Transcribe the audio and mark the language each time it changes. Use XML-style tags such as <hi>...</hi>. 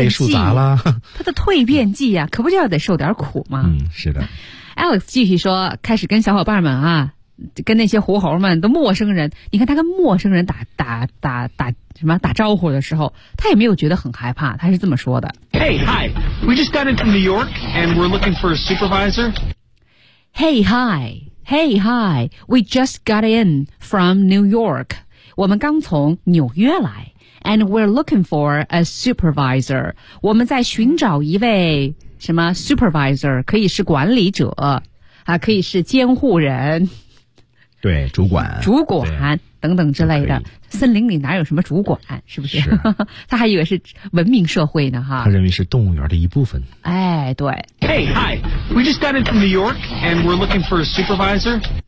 <zh>被树砸了，他的蜕变剂啊，可不就要得受点苦吗？嗯，是的。 Alex 继续说，开始跟小伙伴们啊，跟那些狐猴们的陌生人，你看他跟陌生人打什么打招呼的时候，他也没有觉得很害怕，他是这么说的</zh> <en>：“Hey, hi, we just got into New York and we're looking for a supervisor. Hey, hi.” Hey, hi, we just got in from New York.</en> <zh>我们刚从纽约来。</zh> <en>And we're looking for a supervisor.</en> <zh>我们在寻找一位什么 supervisor, 可以是管理者、啊、可以是监护人。对，主管。主管等等之类的。森林里哪有什么主管，是不是？是他还以为是文明社会呢，哈。他认为是动物园的一部分。哎，对。</zh> <en>Hey, hi, we just got in from New York and we're looking for a supervisor.</en>